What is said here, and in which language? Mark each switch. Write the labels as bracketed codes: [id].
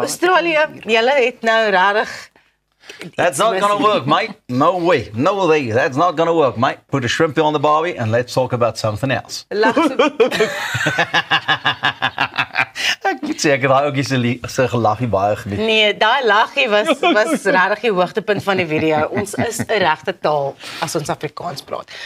[af] Australië, julle het nou regtig [en] That's not gonna work, mate. No way. No way. That's not gonna work, mate. Put a shrimp on the barbie and let's talk about something else. [af] lag Ek moet sê ek het daai ouetjie se gelaggie baie geniet. Nee, daai laggie was regtig die hoogtepunt van die video. Ons is 'n regte taal as ons Afrikaans praat.